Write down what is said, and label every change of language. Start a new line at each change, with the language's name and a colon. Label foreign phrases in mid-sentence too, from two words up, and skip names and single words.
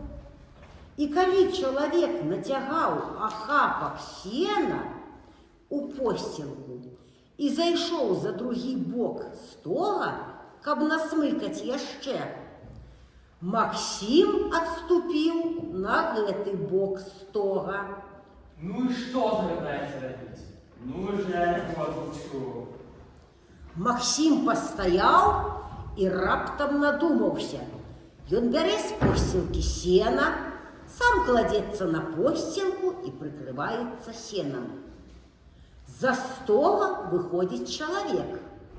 Belarusian: І калі чалавек нацягаў ахапак сена у посцілку і зайшоў за другі бок стога, каб насмыкаць яшчэ, Максим адступіў на гэты бок стога.
Russian: Ну и что загадаете робить? Ну же я не подучу.
Belarusian: Максим пастаяў і раптам надумаўся. Ён бярэ з посцілкі сена, сам кладзецца на посцілку і прыкрываецца сенам. За стола выходзіць чалавек.